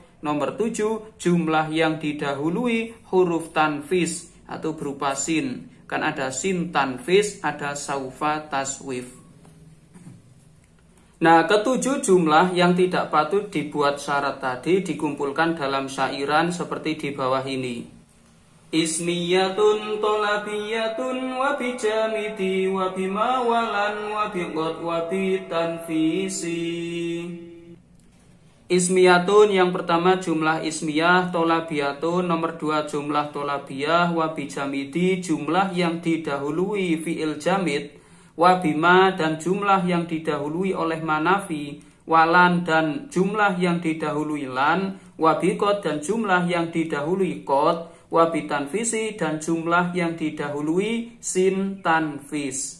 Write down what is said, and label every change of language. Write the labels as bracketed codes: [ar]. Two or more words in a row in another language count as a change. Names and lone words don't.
[id] Nomor 7, jumlah yang didahului huruf tanfis atau berupa sin. Kan ada [ar] سين تنفيس, [id] ada [ar] سوف تسويف. [id] Nah, ketujuh jumlah yang tidak patut dibuat syarat tadi dikumpulkan dalam syairan seperti di bawah ini. [ar] اسمية طلبية وبجامد وبما ولن وبقد وبتنفيس. [id] Ismiyatun yang pertama jumlah ismiyah, tolabiyatun nomor 2 jumlah tolabiyah, wabijamidi jumlah yang didahului [ar] فعل جامد, [id] wabima dan jumlah yang didahului oleh manafi, walan dan jumlah yang didahului lan, wabikot dan jumlah yang didahului qad, wabitanfisi dan jumlah yang didahului [ar] سين تنفيس.